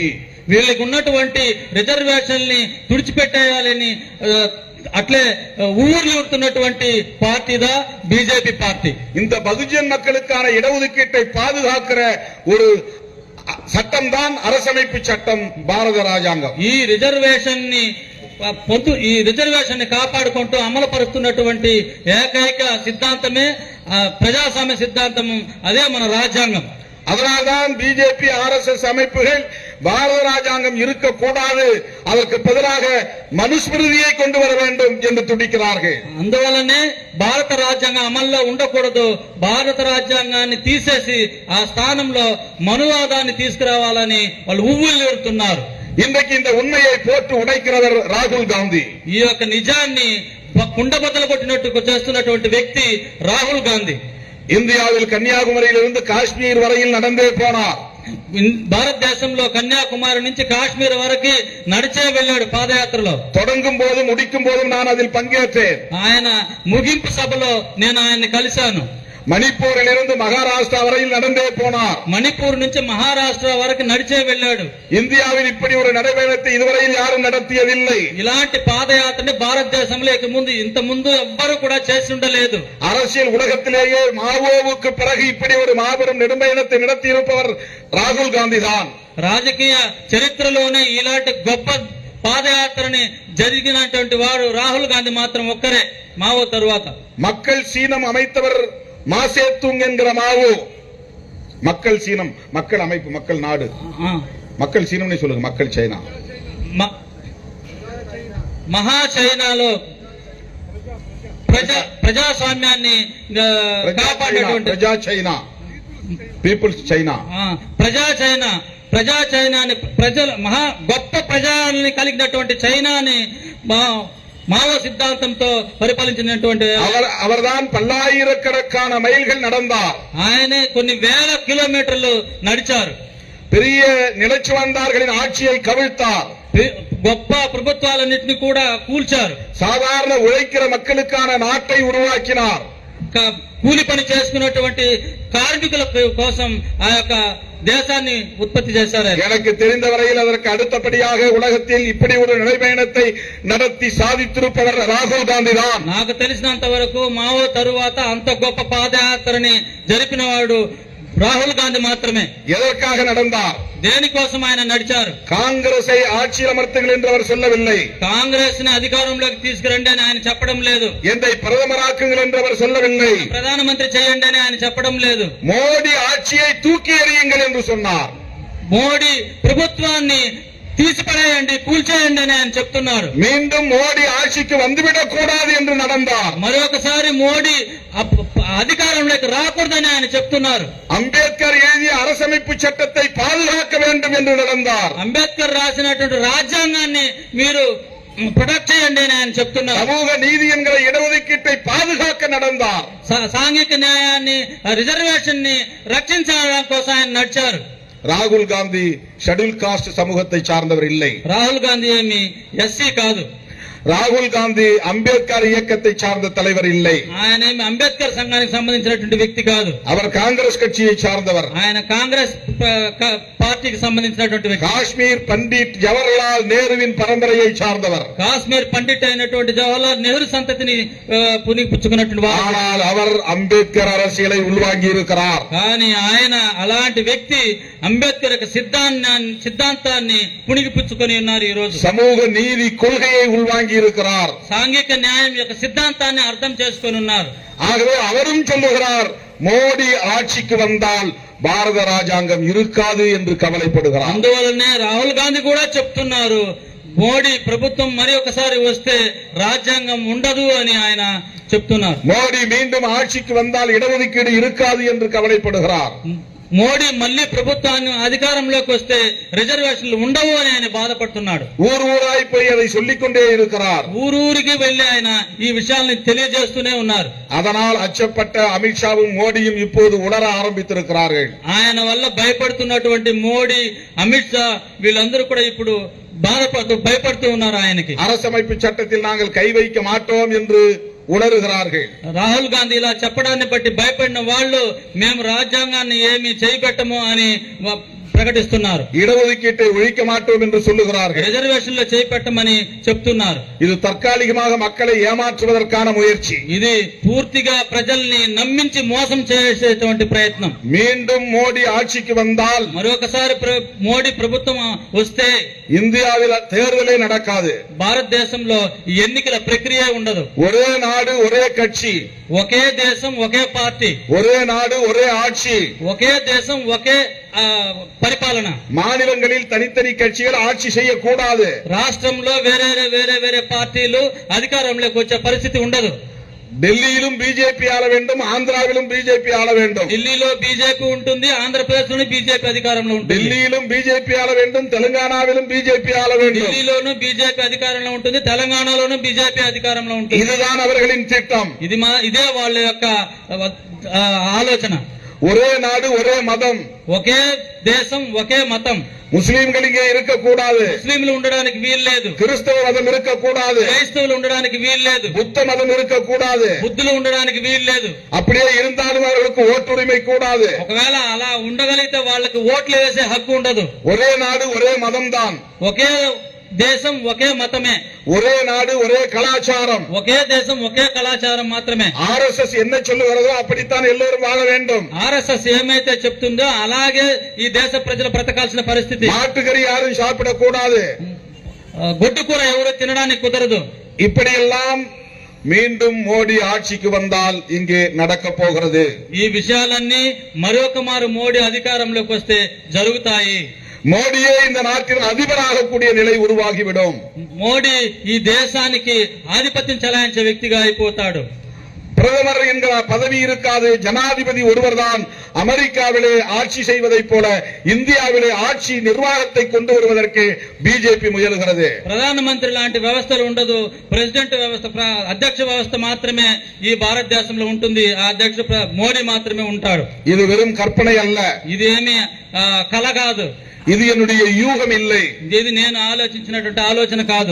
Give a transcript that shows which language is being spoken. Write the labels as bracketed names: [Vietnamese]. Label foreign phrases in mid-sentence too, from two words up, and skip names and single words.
[Telugu] వీళ్ళకి ఉన్నటువంటి రిజర్వేషన్ని తుడిచిపెట్టేయాలని అట్లే ఊరుతున్నటువంటి పార్టీదా బీజేపీ పార్టీ. [Tamil] இந்த பகுஜன் மக்களுக்கான இடஒதுக்கீட்டை பாதுகாக்கிற ஒரு சட்டம் தான் அரசமைப்பு சட்டம், பாரத ராஜாங்கம். [Telugu] ఈ రిజర్వేషన్ ని కాపాడుకుంటూ అమలుపరుస్తున్నటువంటి ఏకైక సిద్ధాంతమే ప్రజాస్వామ్య సిద్ధాంతము, అదే మన రాజ్యాంగం. [Tamil] அதனால்தான் பிஜேபி ஆர்எஸ்எஸ் அமைப்புகள் பாரத ராஜாங்கம் இருக்கக்கூடாது, அதற்கு பதிலாக மனுஸ்மிருதியை கொண்டு வர வேண்டும் என்று துடிக்கிறார்கள். [Telugu] అందువల్లనే భారత రాజ్యాంగం అమల్లో ఉండకూడదు, భారత రాజ్యాంగాన్ని తీసేసి ఆ స్థానంలో మనువాదాన్ని తీసుకురావాలని వాళ్ళు ఉవ్విళ్ళూరుతున్నారు. [Tamil] இன்றைக்கு இந்த உண்மையை போட்டு உடைக்கிறவர் ராகுல் காந்தி. [Telugu] ఈ యొక్క నిజాన్ని కుండబద్దలు కొట్టినట్టు చేస్తున్నటువంటి వ్యక్తి రాహుల్ గాంధీ. [Tamil] இந்தியாவில் கன்னியாகுமரியிலிருந்து காஷ்மீர் வரையில் நடந்தே போனார். [Telugu] భారతదేశంలో కన్యాకుమారి నుంచి కాశ్మీర్ వరకు నడిచే వెళ్ళాడు పాదయాత్రలో. [Tamil] தொடங்கும் போதும் முடிக்கும் போதும் நான் அதில் பங்கேற்றேன். [Telugu] ఆయన ముగింపు సభలో నేను ఆయన్ని కలిశాను. [Tamil] மணிப்பூரில் இருந்து மகாராஷ்டிரா வரையில் நடந்தே போனார். [Telugu] మణిపూర్ నుంచి మహారాష్ట్ర వరకు నడిచే వెళ్ళాడు. [Tamil] இந்தியாவில் இப்படி ஒரு நடைபயணத்தை இதுவரையில் யாரும் நடத்தியதில்லை. [Telugu] ఇలాంటి పాదయాత్రని భారతదేశంలో ఇంత ముందు ఎవ్వరూ కూడా చేసి ఉండలేదు. [Tamil] அரசியல் உலகத்திலேயே மாவோவுக்கு பிறகு இப்படி ஒரு மாபெரும் நெடும்பயணத்தை நடத்தியிருப்பவர் ராகுல் காந்தி தான். [Telugu] రాజకీయ చరిత్రలోనే ఇలాంటి గొప్ప పాదయాత్రని జరిగినటువంటి వాడు రాహుల్ గాంధీ మాత్రం ఒక్కరే మావో తరువాత. [Tamil] மக்கள் சீனம் அமைத்தவர் மாசேத்துங் என்கிற மாவோ. மக்கள் சீனம், மக்கள் அமைப்பு, மக்கள் நாடு, மக்கள் சீனம் சொல்லுங்க, மக்கள் சைனா. [Telugu] మహా చైనాలో ప్రజాస్వామ్యాన్ని కాపాడేటువంటి ప్రజా చైనా, పీపుల్స్ చైనా, ప్రజా చైనాని ప్రజల మహా గొప్ప ప్రజల్ని కలిగినటువంటి చైనాని మావో సిద్ధాంతంతో పరిపాలించినటువంటి [Tamil] அவர்தான் பல்லாயிரக்கணக்கான மைல்கள் நடந்தார். [Telugu] ఆయనే కొన్ని వేల కిలోమీటర్లు నడిచారు. [Tamil] பெரிய நிலைச்சு வந்தார்களின் ஆட்சியை கவிழ்த்தார். [Telugu] గొప్ప ప్రభుత్వాలన్నింటినీ కూడా కూల్చారు. [Tamil] సాధారణ ఉழைக்கிற மக்களுக்கான நாட்டை உருவாக்கினார். [Telugu] కూలి పని చేసుకున్నటువంటి కార్మికుల కోసం ఆ యొక్క దేశాన్ని ఉత్పత్తి చేశారు. [Tamil] எனக்கு தெரிந்த வரையில் அதற்கு அடுத்தபடியாக உலகத்தில் இப்படி ஒரு நடைபயணத்தை நடத்தி சாதித்திருப்பவர் ராகுல் காந்தி தான். [Telugu] నాకు తెలిసినంత వరకు మావో తరువాత అంత గొప్ప పాదయాత్రని జరిపినవాడు రాహుల్ గాంధీ మాత్రమే. [Tamil] எதற்காக நடந்தார்? [Telugu] దేనికోసం ఆయన నడిచారు? [Tamil] కాంగ్రెసை ఆட்சியில் అమర్த்துங்கள் என்று அவர் சொல்லவில்லை. [Telugu] కాంగ్రెస్ ని అధికారంలోకి తీసుకురండి అని ఆయన చెప్పడం లేదు. [Tamil] என்னை பிரதமராக்குங்கள் என்று அவர் சொல்லவில்லை. [Telugu] ప్రధానమంత్రి చేయండి అని ఆయన చెప్పడం లేదు. [Tamil] మోడీ ఆட்சியை தூக்கி எறியுங்கள் என்று சொன்னார். [Telugu] మోడీ ప్రభుత్వాన్ని తీసిపడేయండి, కూల్చేయండి అని ఆయన చెప్తున్నారు. [Tamil] மீண்டும் மோடி ஆட்சிக்கு வந்துவிடக் கூடாது என்று நடந்தார். [Telugu] మరొకసారి మోడీ అధికారంలోకి రాకూడదని ఆయన చెప్తున్నారు. [Tamil] అంబేద్కర్ எழுதிய அரசமைப்பு சட்டத்தை பாதுகாக்க வேண்டும் என்று நடந்தார். [Telugu] అంబేద్కర్ రాసినటువంటి రాజ్యాంగాన్ని మీరు ప్రొటెక్ట్ చేయండి అని ఆయన చెప్తున్నారు. [Tamil] சமூக நீதி என்கிற இடஒதுக்கீட்டை பாதுகாக்க நடந்தார். [Telugu] సాంఘిక న్యాయాన్ని, రిజర్వేషన్ ని రక్షించడం కోసం ఆయన నడిచారు. [Tamil] ராகுல் காந்தி [English] Schedule Caste [Tamil] சமூகத்தை சார்ந்தவர் இல்லை. [Telugu] రాహుల్ గాంధీ ఏమి ఎస్సీ కాదు. [Tamil] ராகுல் காந்தி அம்பேத்கர் இயக்கத்தை சார்ந்த தலைவர் இல்லை. [Telugu] ఆయన ఏమి అంబేద్కర్ సంఘానికి సంబంధించినటువంటి వ్యక్తి కాదు. [Tamil] அவர் காங்கிரஸ் கட்சியை சார்ந்தவர். [Telugu] ఆయన కాంగ్రెస్ పార్టీకి సంబంధించినటువంటి వ్యక్తి. [Tamil] காஷ்மீர் பண்டிட் ஜவஹர்லால் நேருவின் பரம்பரையை சார்ந்தவர். [Telugu] కాశ్మీర్ పండిట్ అయినటువంటి జవహర్లాల్ నెహ్రూ సంతతిని పుణిపుచ్చుకున్నటువంటి వారు. [Tamil] ஆனால் அவர் அம்பேத்கர் அரசியலை உள்வாங்கி இருக்கிறார். [Telugu] కానీ ఆయన అలాంటి వ్యక్తి అంబేద్కర్ యొక్క సిద్ధాంతాన్ని పుణిగిపుచ్చుకొని ఉన్నారు. ఈ రోజు [Tamil] சமூக நீதி கொள்கையை உள்வாங்கி இருக்கிறார். [Telugu] సాంఘిక న్యాయం యొక్క సిద్ధాంతాన్ని అర్థం చేసుకొని ఉన్నారు. [Tamil] ஆகவே அவரும் சொல்லுகிறார், மோடி ஆட்சிக்கு வந்தால் பாரத ராஜாங்கம் இருக்காது என்று கவலைப்படுகிறார். [Telugu] అందువల్లనే రాహుల్ గాంధీ కూడా చెప్తున్నారు, మోడీ ప్రభుత్వం మరి ఒకసారి వస్తే రాజ్యాంగం ఉండదు అని ఆయన చెప్తున్నారు. [Tamil] மோடி மீண்டும் ஆட்சிக்கு வந்தால் இடஒதுக்கீடு இருக்காது என்று கவலைப்படுகிறார். [Telugu] మోడీ మళ్లీ ప్రభుత్వాన్ని అధికారంలోకి వస్తే రిజర్వేషన్లు ఉండవు అని ఆయన బాధపడుతున్నాడు. [Tamil] ஊர் ஊராய் போய் அதை சொல்லிக்கொண்டே இருக்கிறார். [Telugu] ఊరూరికి వెళ్లి ఆయన ఈ విషయాల్ని తెలియజేస్తూనే ఉన్నారు. [Tamil] அதனால் அச்சப்பட்ட அமித்ஷாவும் மோடியும் இப்போது உணர ஆரம்பித்திருக்கிறார்கள். [Telugu] ఆయన వల్ల భయపడుతున్నటువంటి మోడీ, అమిత్ షా వీళ్ళందరూ కూడా ఇప్పుడు భయపడుతూ ఉన్నారు ఆయనకి. [Tamil] அரசமைப்பு சட்டத்தில் நாங்கள் கை வைக்க மாட்டோம் என்று ఉణరుகிறார்கள். [Telugu] రాహుల్ గాంధీ ఇలా చెప్పడాన్ని బట్టి భయపడిన వాళ్ళు మేము రాజ్యాంగాన్ని ఏమి చేయబెట్టము అని ప్రకటిస్తున్నారు. [Tamil] இடஒதுக்கீட்டை ஒழிக்க மாட்டோம் என்று சொல்லுகிறார்கள். [Telugu] రిజర్వేషన్ లో చేపెట్టమని చెప్తున్నారు. [Tamil] இது தற்காலிகமாக மக்களை ஏமாற்றுவதற்கான முயற்சி. [Telugu] ఇది పూర్తిగా ప్రజల్ని నమ్మించి మోసం చేసేటువంటి ప్రయత్నం. [Tamil] மீண்டும் மோடி ஆட்சிக்கு வந்தால், [Telugu] మరొకసారి మోడీ ప్రభుత్వం వస్తే [Tamil] இந்தியாவில் தேர்தலே நடக்காது. [Telugu] భారతదేశంలో ఎన్నికల ప్రక్రియ ఉండదు. [Tamil] ஒரே நாடு ஒரே கட்சி, [Telugu] ఒకే దేశం ఒకే పార్టీ, [Tamil] ஒரே நாடு ஒரே ஆட்சி, [Telugu] ఒకే దేశం ఒకే పరిపాలన. [Tamil] மாநிலங்களில் தனித்தனி கட்சிகள் ஆட்சி செய்யக்கூடாது. [Telugu] రాష్ట్రంలో వేరే పార్టీలు అధికారంలోకి వచ్చే పరిస్థితి ఉండదు. [Tamil] டெல்லியிலும் பிஜேபி ஆள வேண்டும், ஆந்திராவிலும் பிஜேபி ஆள வேண்டும். [Telugu] ఢిల్లీలో బీజేపీ ఉంటుంది, ఆంధ్రప్రదేశ్ లోని బీజేపీ అధికారంలో ఉంటుంది. [Tamil] டெல்லியிலும் பிஜேபி ஆள வேண்டும், தெலுங்கானாவிலும் பிஜேபி ஆள வேண்டும். [Telugu] ఢిల్లీలోనూ బీజేపీ అధికారంలో ఉంటుంది, తెలంగాణలోనూ బీజేపీ అధికారంలో ఉంటుంది. [Tamil] இதுதான் அவர்களின் திட்டம். [Telugu] ఇదే వాళ్ళ యొక్క ఆలోచన. [Tamil] ஒரே நாடு ஒரே மதம், [Telugu] ఒకే దేశం ఒకే మతం. [Tamil] முஸ்லீம்கள் இங்கே இருக்கக்கூடாது, [Telugu] ముస్లింలు ఉండడానికి వీలు లేదు. [Tamil] கிறிஸ்தவ மதம் இருக்கக்கூடாது, [Telugu] క్రైస్తవులు ఉండడానికి వీలు లేదు. [Tamil] புத்த மதம் இருக்கக்கூடாது. [Telugu] బుద్ధులు ఉండడానికి వీలు లేదు. [Tamil] அப்படியே இருந்தாலும் அவர்களுக்கு ஓட்டுரிமை கூடாது. [Telugu] ఒకవేళ అలా ఉండగలిగితే వాళ్ళకి ఓట్లు వేసే హక్కు ఉండదు. [Tamil] ஒரே நாடு ஒரே மதம் தான், [Telugu] ఒకే దేశం ఒకే మతమే, [Tamil] ஒரே நாடு ஒரே கலாச்சாரம். [Telugu] ఒకే దేశం ఒకే కళాచారం మాత్రమే. [Tamil] RSS என்ன சொல்லுகிறதோ அப்படித்தான் எல்லோரும் வாழ வேண்டும். [Telugu] ఆర్ఎస్ఎస్ ఏమైతే చెప్తుందో అలాగే ఈ దేశ ప్రజలు బ్రతకాల్సిన పరిస్థితి. [Tamil] மாட்டுக்கறி யாரும் சாப்பிடக்கூடாது. [Telugu] గొడ్డు కూర ఎవరు తినడానికి కుదరదు. [Tamil] இப்படியெல்லாம் மீண்டும் மோடி ஆட்சிக்கு வந்தால் இங்கே நடக்க போகிறது. [Telugu] ఈ విషయాలన్నీ మరొక మారు మోడీ అధికారంలోకి వస్తే జరుగుతాయి. [Tamil] மோடியே இந்த நாட்டின் அதிபராகக்கூடிய நிலை உருவாகிவிடும். [Telugu] మోడీ ఈ దేశానికి ఆధిపత్యం చెలాయించే వ్యక్తిగా అయిపోతాడు. [Tamil] பிரதமர் என்கிற பதவி இருக்காது. ஜனாதிபதி ஒருவர்தான் அமெரிக்காவிலே ஆட்சி செய்வதைப் போல இந்தியாவிலே ஆட்சி நிர்வாகத்தை கொண்டு வருவதற்கு பிஜேபி முயலுகிறது. [Telugu] ప్రధానమంత్రి లాంటి వ్యవస్థలు ఉండదు. ప్రెసిడెంట్ వ్యవస్థ, అధ్యక్ష వ్యవస్థ మాత్రమే ఈ భారతదేశంలో ఉంటుంది. ఆ అధ్యక్ష మోడీ మాత్రమే ఉంటాడు. [Tamil] இது வெறும் கற்பனை அல்ல, [Telugu] ఇది ఏమి కల కాదు. [Tamil] இது என்னுடைய யூகம் இல்லை, [Telugu] ఇది నేను ఆలోచించినటువంటి ఆలోచన కాదు.